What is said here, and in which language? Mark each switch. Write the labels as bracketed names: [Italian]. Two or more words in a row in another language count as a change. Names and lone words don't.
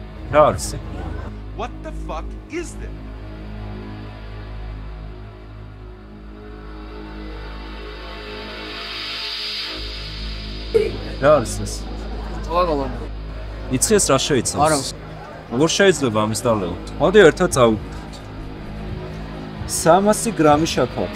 [Georgian] რა არის? [English] What the fuck is this? [Georgian] რა არის ეს? ყველგან. იცი ეს რა შეიცავს? არა. როგორ შეიძლება ამის დალევა? მოდი ერთად წავუდგეთ. 300 გრამი შაქარი.